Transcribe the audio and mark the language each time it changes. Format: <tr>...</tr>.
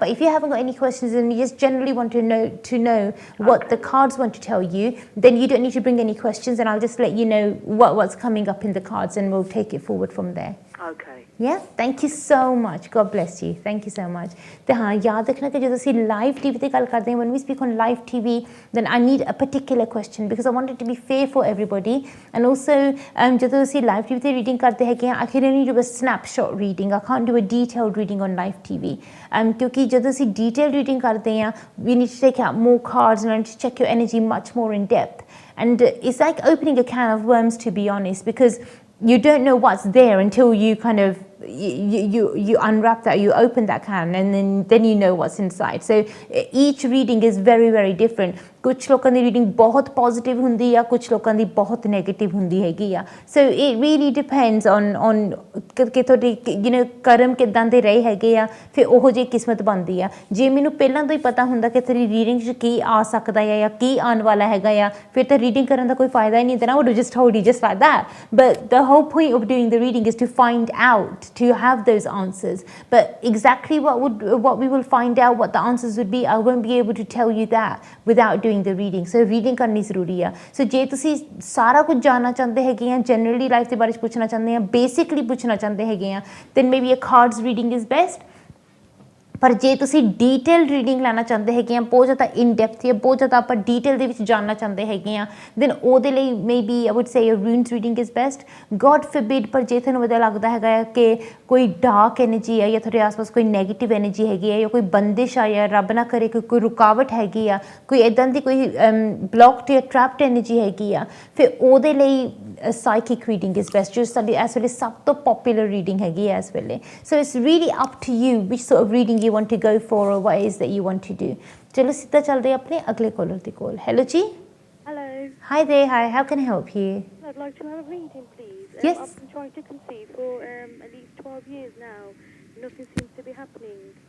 <en>But if you haven't got any questions and you just generally want to know what the cards want to tell you, then you don't need to bring any questions, and I'll just let you know what's coming up in the cards, and we'll take it forward from there. Okay. Yeah, thank you so much. God bless you. Thank you so much.</en> <pa>ਤੇ ਹਾਂ ਯਾਦ ਰੱਖਣਾ ਕਿ ਜਦੋਂ ਅਸੀਂ live TV ਤੇ ਗੱਲ ਕਰਦੇ ਹਾਂ,</pa> <en>when we speak on live TV, then I need a particular question because I want it to be fair for everybody. And also</en> <pa>ਜਦੋਂ ਅਸੀਂ ਲਾਈਵ ਟੀਵੀ ਤੇ ਰੀਡਿੰਗ ਕਰਦੇ ਹੈਗੇ ਹਾਂ,</pa> <en>I can only do a snapshot reading. I can't do a detailed reading on live TV.</en> <pa>ਕਿਉਂਕਿ ਜਦੋਂ ਅਸੀਂ</pa> <en>detailed reading</en> <pa>ਕਰਦੇ ਹਾਂ,</pa> <en>we need to take out more cards and I need to check your energy much more in depth. And it's like opening a can of worms, to be honest, because you don't know what's there until you kind of you unwrap that, you open that can, and then you know what's inside. So each reading is very, very different.</en> <pa>ਕੁਛ ਲੋਕਾਂ ਦੀ reading ਬਹੁਤ positive ਹੁੰਦੀ ਆ, ਕੁਛ ਲੋਕਾਂ ਦੀ ਬਹੁਤ negative ਹੁੰਦੀ ਹੈਗੀ ਆ।</pa> <en>so it really depends on</en> <pa>ਕਿ ਤੁਹਾਡੀ ਕਰਮ ਕਿੱਦਾਂ ਦੇ ਰਹੇ ਹੈਗੇ ਆ, ਫਿਰ ਉਹੋ ਜਿਹੀ ਕਿਸਮਤ ਬਣਦੀ ਆ। ਜੇ ਮੈਨੂੰ ਪਹਿਲਾਂ ਤੋਂ ਹੀ ਪਤਾ ਹੁੰਦਾ ਕਿ ਤੇਰੀ ਰੀਡਿੰਗ 'ਚ ਕੀ ਆ ਸਕਦਾ ਆ ਜਾਂ ਕੀ ਆਉਣ ਵਾਲਾ ਹੈਗਾ ਆ, ਫਿਰ ਤਾਂ ਰੀਡਿੰਗ ਕਰਨ ਦਾ ਕੋਈ ਫਾਇਦਾ ਹੀ ਨਹੀਂ।</pa> <en>then I would have just told you just like that. But the whole point of doing the reading is to find out, to have those answers. But exactly what we will find out, what the answers would be, I won't be able to tell you that without doing the reading. So reading</en> <pa>ਕਰਨੀ ਜ਼ਰੂਰੀ ਆ। ਸੋ ਜੇ ਤੁਸੀਂ ਸਾਰਾ ਕੁਝ ਜਾਣਨਾ ਚਾਹੁੰਦੇ ਹੈਗੇ ਆ, ਜਨਰਲੀ ਲਾਈਫ ਦੇ ਬਾਰੇ ਪੁੱਛਣਾ ਚਾਹੁੰਦੇ ਆ, ਬੇਸਿਕਲੀ ਪੁੱਛਣਾ ਚਾਹੁੰਦੇ ਹੈਗੇ ਆ,</pa> <en>then maybe a cards reading is best.</en> <pa>ਪਰ ਜੇ ਤੁਸੀਂ ਡੀਟੇਲ ਰੀਡਿੰਗ ਲੈਣਾ ਚਾਹੁੰਦੇ ਹੈਗੇ ਆ, ਬਹੁਤ ਜ਼ਿਆਦਾ ਇਨ ਡੈਪਥ ਜਾਂ ਬਹੁਤ ਜ਼ਿਆਦਾ ਆਪਾਂ ਡੀਟੇਲ ਦੇ ਵਿੱਚ ਜਾਣਨਾ ਚਾਹੁੰਦੇ ਹੈਗੇ ਆ,</pa> <en>then</en> <pa>ਉਹਦੇ ਲਈ</pa> <en>Maybe I would say runes reading is best. God forbid,</en> <pa>ਪਰ ਜੇ ਤੁਹਾਨੂੰ ਵਧੀਆ ਲੱਗਦਾ ਹੈਗਾ ਕਿ ਕੋਈ ਡਾਰਕ ਐਨਰਜੀ ਆ ਜਾਂ ਤੁਹਾਡੇ ਆਸ-ਪਾਸ ਕੋਈ ਨੈਗੇਟਿਵ ਐਨਰਜੀ ਹੈਗੀ ਹੈ ਜਾਂ ਕੋਈ ਬੰਦਿਸ਼ ਆ ਜਾਂ ਰੱਬ ਨਾ ਕਰੇ ਕੋਈ ਰੁਕਾਵਟ ਹੈਗੀ ਆ, ਕੋਈ ਇੱਦਾਂ ਦੀ ਕੋਈ ਬਲੌਕਡ ਜਾਂ ਟਰੈਪਡ ਐਨਰਜੀ ਹੈਗੀ ਆ, ਫਿਰ ਉਹਦੇ ਲਈ</pa> <en>psychic reading is best,</en> <pa>ਜੋ ਸਾਡੀ ਇਸ ਵੇਲੇ ਸਭ ਤੋਂ ਪੋਪੂਲਰ ਰੀਡਿੰਗ ਹੈਗੀ ਹੈ ਇਸ ਵੇਲੇ।</pa> <en>So it's really up to you which sort of reading you want to go for or what is that you want to do.</en> <pa>ਚਲੋ ਸਿੱਧਾ ਚੱਲਦੇ ਆਪਣੇ ਅਗਲੇ ਕਾਲਰ ਦੇ ਕੋਲ। ਹੈਲੋ ਜੀ।</pa> <en>Hello. Hi there. Hi, how can I help you? I'd like to have a reading, please. Yes. I've been trying to conceive for at least 12 years now. Nothing seems to be happening.</en>